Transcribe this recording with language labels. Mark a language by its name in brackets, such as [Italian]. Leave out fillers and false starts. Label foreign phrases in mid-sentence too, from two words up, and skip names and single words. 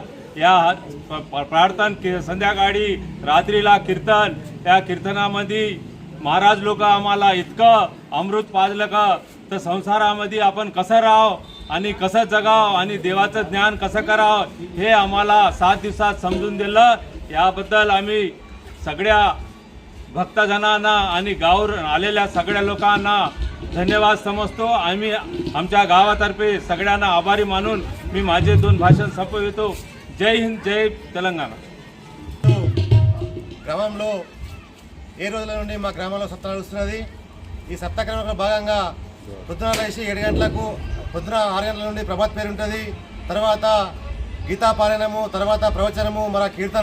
[Marathi] या प्रार्थना संध्याकाळी रात्रीला कीर्तन, त्या कीर्तनामध्ये महाराज लोक आम्हाला इतकं अमृत पाजलं का तर संसारामध्ये आपण कसं राहावं आणि कसं जगावं आणि देवाचं ज्ञान कसं करावं हे आम्हाला 7 दिवसात समजून दिलं। याबद्दल आम्ही सगळ्या भक्तजनांना आणि गावावरून आलेल्या सगळ्या लोकांना धन्यवाद समजतो। आम्ही आमच्या गावातर्फे सगळ्यांना आभारी मानून मी माझे 2 भाषण संपवितो। [Telugu] జై హింద్, జై తెలంగాణ। గ్రామంలో ఏ రోజుల నుండి మా గ్రామంలో సప్తాహం నడుస్తున్నది। ఈ సప్తాహంలో భాగంగా పొద్దున లేచి 7 గంటలకు, పొద్దున 6 గంటల నుండి ప్రభాత్ పేరు ఉంటుంది, తర్వాత గీతా పారాయణము, తర్వాత ప్రవచనము, మన కీర్తన।